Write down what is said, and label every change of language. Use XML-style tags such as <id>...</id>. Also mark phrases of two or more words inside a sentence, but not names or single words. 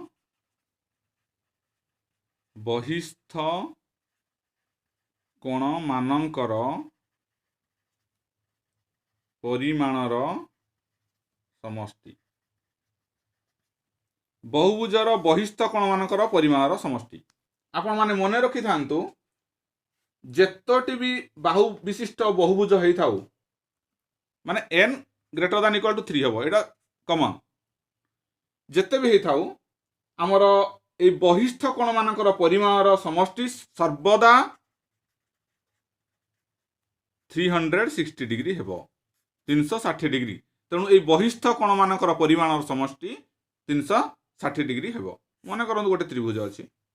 <or>ବହିସ୍ଥ କୋଣ ମାନଙ୍କର ପରିମାଣର ସମଷ୍ଟି ବହୁଭୁଜର ବହିସ୍ଥ କୋଣ ମାନଙ୍କର ପରିମାଣର ସମଷ୍ଟି ଆପଣ ମାନେ ମନେ ରଖି ଥାଆନ୍ତୁ ଯେତୋଟି ବି ବାହୁ ବିଶିଷ୍ଟ ବହୁଭୁଜ ହୋଇ ଥାଉ ମାନେ n</or> <en>greater than equal to</en> <or>3 ହବ ଏଟା कॉमन ଯେତେ ବି ହୋଇ ଥାଉ ହମର ଏ ବହିସ୍ଥ କୋଣ ମାନଙ୍କର ପରିମାଣର ସମଷ୍ଟି ସର୍ବଦା 360 डिଗ୍ରୀ ହେବ 360 ଡିଗ୍ରୀ ତେଣୁ ଏ ବହିସ୍ଥ କୋଣ ମାନଙ୍କର ପରିମାଣର ସମଷ୍ଟି 360 ଡିଗ୍ରୀ ହେବ ମନେ କରନ୍ତୁ ଗୋଟେ ତ୍ରିଭୁଜ ଅଛି</or>